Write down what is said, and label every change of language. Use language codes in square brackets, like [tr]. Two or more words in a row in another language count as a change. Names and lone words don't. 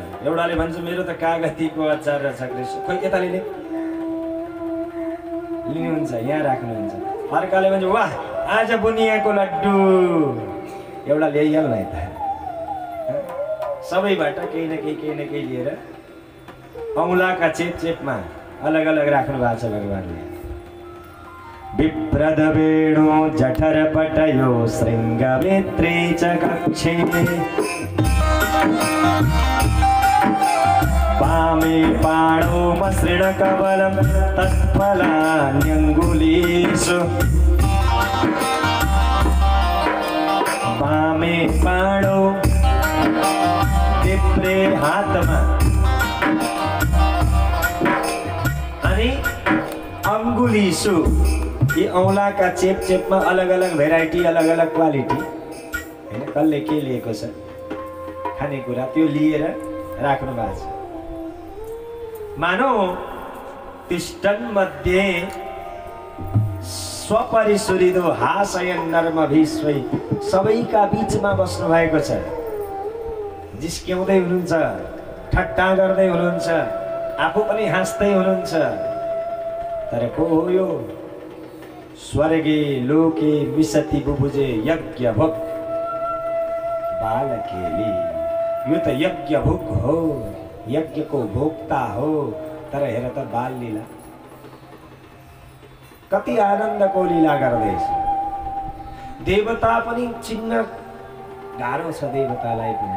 [ne] एउटाले भन्छ मेरो त कागतीको अचार रहेछ कृष्ण, खोइ यताले लिनुहुन्छ यहाँ राख्नुहुन्छ। अर्काले भन्छ वाह आज बुनियाको लड्डु, एउटा ल्याइहाल्नु है त। सबैबाट केही न केही लिएर औँलाका चेपमा अलग अलग राख्नु भएको छ भगवानले। [sa] विप्रद वेणु जठर पटयो श्रृंगवेत्री च कक्षे वामे पाणौ मसृण कवलं तत्फलान्यंगुलीषु। वामे पाणौ [ne] देब्रे हातमा अनि अंगुलीषु यी औँलाका चेपमा अलग अलग भेराइटी अलग अलग क्वालिटी हैन, कसले के लिएको छ खानेकुरा त्यो लिएर राख्नु भएको छ। [sa] मानौ तिष्ठन् मध्ये स्वपरिसुरिदो हासयन् नर्म भीष्मै, [ne] सबैका बीचमा बस्नु भएको छ। जिस्क्याउँदै हुनुहुन्छ, ठट्टा गर्दै हुनुहुन्छ, आफू पनि हाँस्दै हुनुहुन्छ। तर को हो यो? [sa] स्वर्गे लोके विशति बुबुजे यज्ञ भोग बालकेली। [ne] यो त यज्ञ भोग हो, यज्ञको भोक्ता हो। तर हेर त बाल लीला, कति आनन्दको लीला गर्दैछ। देवता पनि चिन्न गाह्रो छ देवतालाई पनि।